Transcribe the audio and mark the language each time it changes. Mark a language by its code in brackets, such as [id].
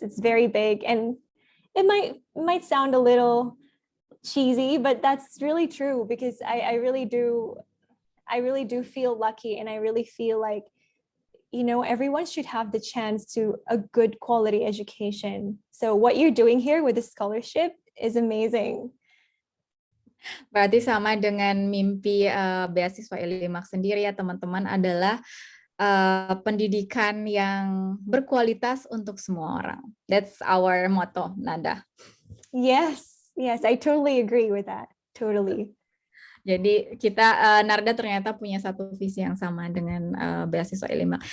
[en] It's very big, and it might sound a little cheesy, but that's really true, because I really do feel lucky, and I really feel like, everyone should have the chance to a good quality education. So what you're doing here with the scholarship is amazing. [id] Berarti sama dengan mimpi beasiswa ilimac sendiri, ya teman-teman, adalah pendidikan yang berkualitas untuk semua orang. [en] That's our motto, Nada. Yes, I totally agree with that. Totally. [id] Jadi kita, Narda ternyata punya satu visi yang sama dengan beasiswa ilimac.